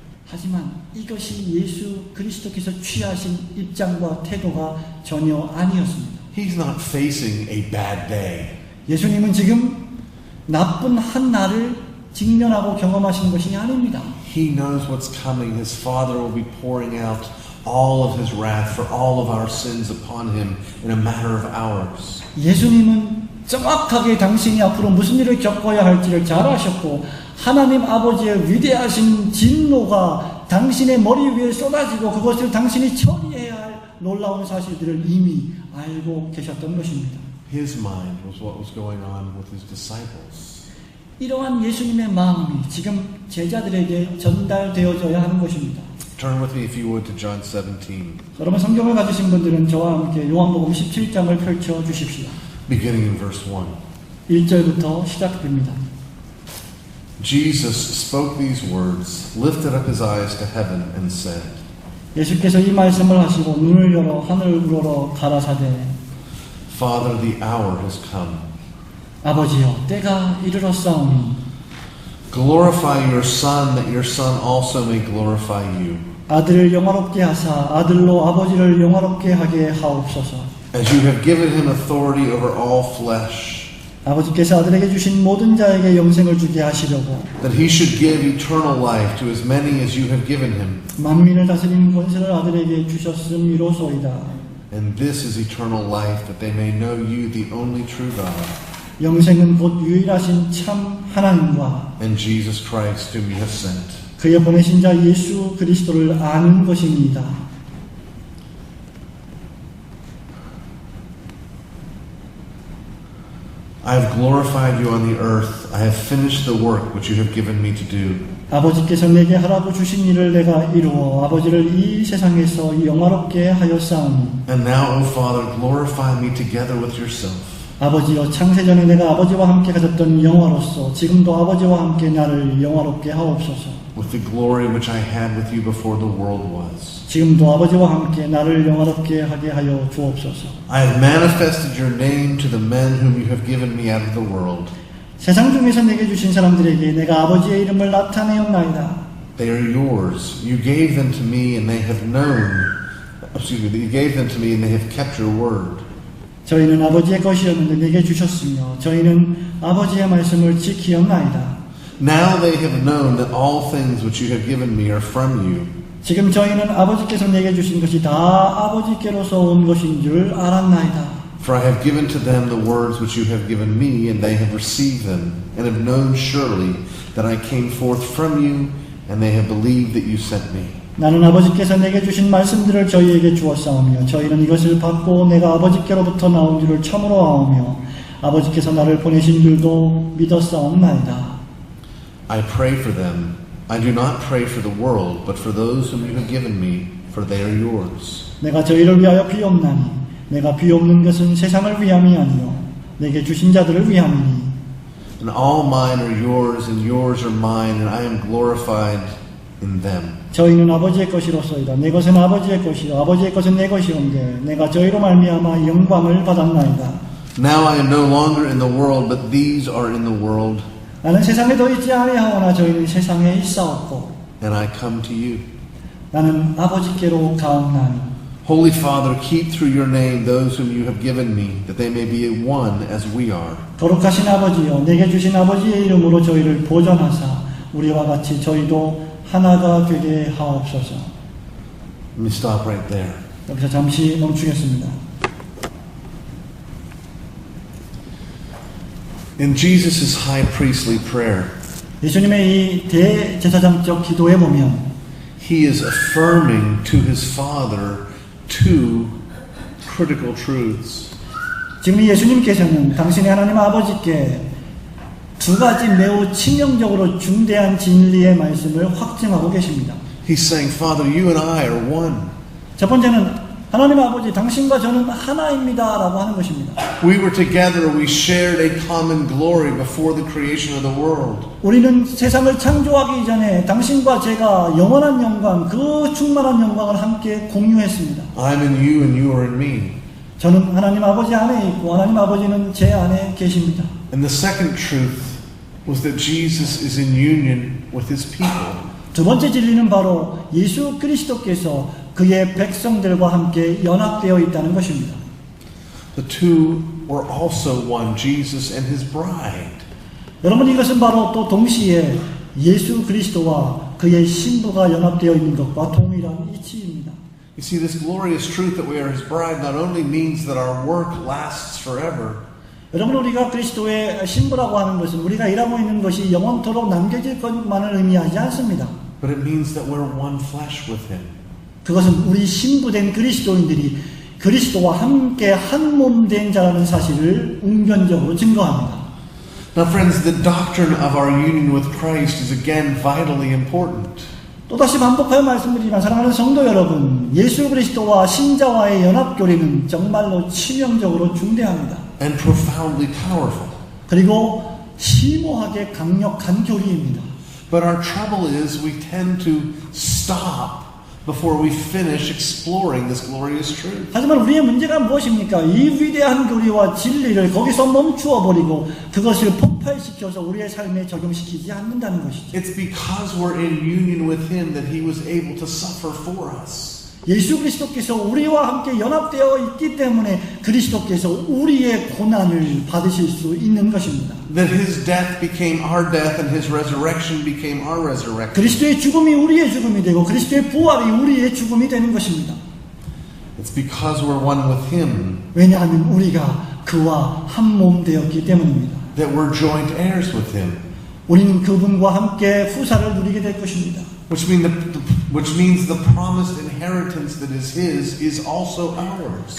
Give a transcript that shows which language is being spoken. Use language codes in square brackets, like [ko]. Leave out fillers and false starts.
[ko] 하지만 이것이 예수 그리스도께서 취하신 입장과 태도가 전혀 아니었습니다. [en] He's not facing a bad day. [ko] 예수님은 지금 나쁜 한 날을 직면하고 경험하신 것이 아닙니다. [en] He knows what's coming. His Father will be pouring out all of His wrath for all of our sins upon Him in a matter of hours. [ko] 예수님은 정확하게 당신이 앞으로 무슨 일을 겪어야 할지를 잘 아셨고 하나님 아버지의 위대하신 진노가 당신의 머리 위에 쏟아지고 그것을 당신이 처리해야 할 놀라운 사실들을 이미 알고 계셨던 것입니다. [en] His mind was what was going on with His disciples. [ko] 이러한 예수님의 마음이 지금 제자들에게 전달되어져야 하는 것입니다. [en] Turn with me, if you would, to John 17, [ko] 여러분 성경을 가지신 분들은 저와 함께 요한복음 17장을 펼쳐 주십시오. [en] beginning in verse 1. [ko] 1절부터 시작됩니다. [en] Jesus spoke these words, lifted up His eyes to heaven, and said, [ko] 예수께서 이 말씀을 하시고 눈을 열어 하늘을 우러러 가라사대 [en] Father, the hour has come. [ko] 아버지여 때가 이르렀사오니 [en] Glorify your Son, that your Son also may glorify you. [ko] 아들을 영화롭게 하사 아들로 아버지를 영화롭게 하게 하옵소서. [en] As you have given Him authority over all flesh, [ko] 아버지께서 아들에게 주신 모든 자에게 영생을 주게 하시려고 [en] that He should give eternal life to as many as you have given Him. [ko] 만민을 다스리는 권세를 아들에게 주셨음이로소이다. [en] And this is eternal life, that they may know you, the only true God, [ko] 영생은 곧 유일하신 참 하나님과 [en] and Jesus Christ whom you have sent. [ko] 그의 보내신 자 예수 그리스도를 아는 것입니다. [en] I have glorified you on the earth. I have finished the work which you have given me to do. [ko] 아버지께서 내게 하라고 주신 일을 내가 이루어 아버지를 이 세상에서 영화롭게 하였사오니 [en] And now, O Father, glorify me together with yourself, [ko] 아버지여 창세전에 내가 아버지와 함께 가졌던 영화로서 지금도 아버지와 함께 나를 영화롭게 하옵소서. [en] with the glory which I had with you before the world was. [ko] 지금도 아버지와 함께 나를 영화롭게 하게 하여 주옵소서. [en] I have manifested your name to the men whom you have given me out of the world. [ko] 세상 중에서 내게 주신 사람들에게 내가 아버지의 이름을 나타내었나이다. [en] They are yours. You gave them to me, and they have known. You gave them to me, and they have kept your word. [ko] 저희는 아버지의 것이었는데 내게 주셨으며 저희는 아버지의 말씀을 지키었나이다. [en] Now they have known that all things which you have given me are from you. [ko] 지금 저희는 아버지께서 내게 주신 것이 다 아버지께로서 온 것인 줄 알았나이다. [en] For I have given to them the words which you have given me, and they have received them, and have known surely that I came forth from you, and they have believed that you sent me. [ko] 나는 아버지께서 내게 주신 말씀들을 저희에게 주었사오며 저희는 이것을 받고 내가 아버지께로부터 나온 줄을 참으로 아오며 아버지께서 나를 보내신 줄도 믿었사옵나이다. [en] I pray for them. I do not pray for the world, but for those whom you have given me, for they are yours. [ko] 내가 저희를 위하여 비옵나니 내가 비옵는 것은 세상을 위함이 아니요 내게 주신 자들을 위함이니 [en] And all mine are yours, and yours are mine, and I am glorified in them. [ko] 저희는 아버지의 것이로소이다. 내 것은 아버지의 것이요 아버지의 것은 내 것이온데 내가 저희로 말미암아 영광을 받았나이다. [en] Now I am no longer in the world, but these are in the world, [ko] 나는 세상에 더 있지 아니하오나 저희는 세상에 있사옵고 [en] and I come to you. [ko] 나는 아버지께로 가옵나니 [en] Holy Father, keep through your name those whom you have given me, that they may be one as we are. [ko] 거룩하신 아버지여 내게 주신 아버지의 이름으로 저희를 보존하사 우리와 같이 저희도 하나가 되게 하옵소서. [en] Let me stop right there. [ko] 여기서 잠시 멈추겠습니다. [en] In Jesus' high priestly prayer, [ko] 예수님의 이 대제사장적 기도에 보면 [en] he is affirming to his Father two critical truths. [ko] 지금 예수님께서는 당신의 하나님 아버지께 두 가지 매우 치명적으로 중대한 진리의 말씀을 확증하고 계십니다. [en] He's saying, Father, you and I are one. [ko] 첫 번째는 하나님 아버지 당신과 저는 하나입니다 라고 하는 것입니다. [en] We were together, we shared a common glory before the creation of the world. [ko] 우리는 세상을 창조하기 전에 당신과 제가 영원한 영광, 그 충만한 영광을 함께 공유했습니다. [en] I'm in you and you are in me. [ko] 저는 하나님 아버지 안에 있고 하나님 아버지는 제 안에 계십니다. [en] And the second truth was that Jesus is in union with his people. [ko] 두 번째 진리는 바로 예수 그리스도께서 그의 백성들과 함께 연합되어 있다는 것입니다. [en] The two were also one, Jesus and his bride. [ko] 여러분, 이것은 바로 또 동시에 예수 그리스도와 그의 신부가 연합되어 있는 것과 동일한 이치입니다. [en] You see, this glorious truth that we are his bride not only means that our work lasts forever, [ko] 여러분, 우리가 그리스도의 신부라고 하는 것은 우리가 일하고 있는 것이 영원토록 남겨질 것만을 의미하지 않습니다. [en] but it means that we're one flesh with him. [ko] 그것은 우리 신부된 그리스도인들이 그리스도와 함께 한 몸 된 자라는 사실을 웅변적으로 증거합니다. [en] Now, friends, the doctrine of our union with Christ is again vitally important. [ko] 또다시 반복하여 말씀드리지만 사랑하는 성도 여러분, 예수 그리스도와 신자와의 연합 교리는 정말로 치명적으로 중대합니다. [en] And profoundly powerful. [ko] 그리고 심오하게 강력한 교리입니다. [en] But our trouble is we tend to stop before we finish exploring this glorious truth. [ko] 하지만 우리의 문제가 무엇입니까? 이 위대한 교리와 진리를 거기서 멈추어 버리고 그것을 폭발시켜서 우리의 삶에 적용시키지 않는다는 것이죠. [en] It's because we're in union with him that he was able to suffer for us. [ko] 예수 그리스도께서 우리와 함께 연합되어 있기 때문에 그리스도께서 우리의 고난을 받으실 수 있는 것입니다. [en] That his death became our death and his resurrection became our resurrection. [ko] 그리스도의 죽음이 우리의 죽음이 되고 그리스도의 부활이 우리의 죽음이 되는 것입니다. [en] It's because we're one with him [ko] 왜냐하면 우리가 그와 한 몸 되었기 때문입니다. [en] that we're joint heirs with him. [ko] 우리는 그분과 함께 후사를 누리게 될 것입니다. [en] Which means the promised inheritance that is his is also ours.